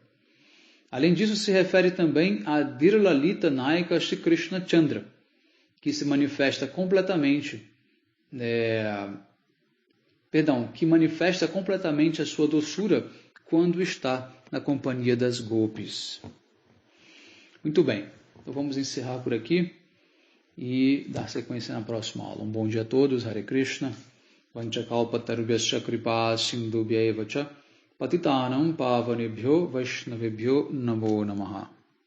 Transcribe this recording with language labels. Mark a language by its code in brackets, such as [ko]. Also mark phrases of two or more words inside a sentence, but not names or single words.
[pt] Além disso, se refere também a [sa] Dhirlalita Nayaka Shri Krishna Chandra, [pt] que se manifesta completamente, que manifesta completamente a sua doçura quando está na companhia das Gopis. Muito bem, então vamos encerrar por aqui e dar sequência na próxima aula. Um bom dia a todos, [sa] Hare Krishna, Vanchakalpatarubhyascha kripa sindhubhyaiva cha patitanam pavanebhyo vaishnavebhyo namo namaha.